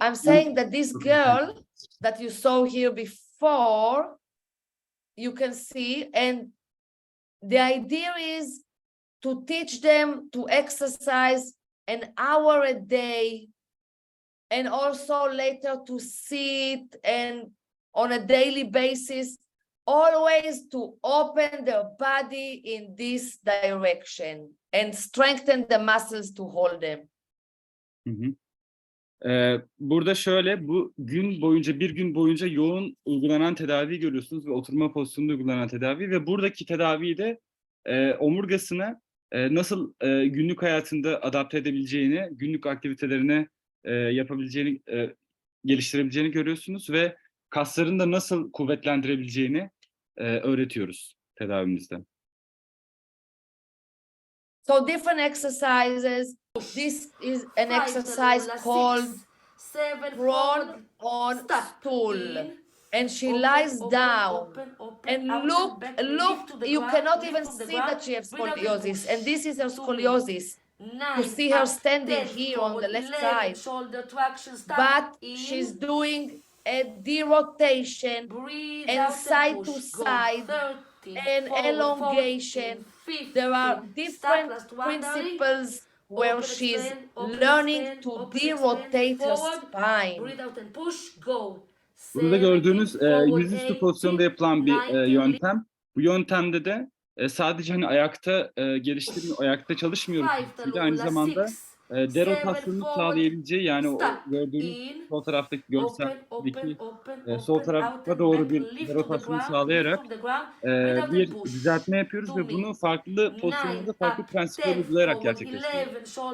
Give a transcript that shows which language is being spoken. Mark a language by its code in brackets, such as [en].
[en] I'm saying that this girl that you saw here before, you can see, and the idea is to teach them to exercise an hour a day, and also later to sit and on a daily basis, always to open their body in this direction and strengthen the muscles to hold them. Hı hı. [tr] Burada şöyle bir gün boyunca yoğun uygulanan tedaviyi görüyorsunuz ve oturma pozisyonunda uygulanan tedavi ve buradaki tedaviyi de omurgasını nasıl günlük hayatında adapte edebileceğini, günlük aktivitelerine yapabileceğini, geliştirebileceğini görüyorsunuz ve kaslarını da nasıl kuvvetlendirebileceğini öğretiyoruz tedavimizde. [en] So different exercises. This is an exercise called prone on stool, and she lies down. And look, you cannot even see that she has scoliosis, and this is her scoliosis. You see her standing here on the left side, but she's doing a derotation and side to side and elongation. There are different principles where she's learning to derotate her spine. Breathe out and push, go. [tr] Burada gördüğünüz yüzüstü pozisyonda yapılan bir yöntem. Bu yöntemde de sadece hani ayakta geliştirmiyor, ayakta çalışmıyoruz. Aynı zamanda derotasyonu sağlayabileceği yani o gördüğünüz sol taraftaki görseldeki sol tarafa doğru bir derotasyonu sağlayarak bir düzeltme yapıyoruz ve bunu farklı pozisyonlarda farklı prensipler uygulayarak gerçekleştiriyoruz.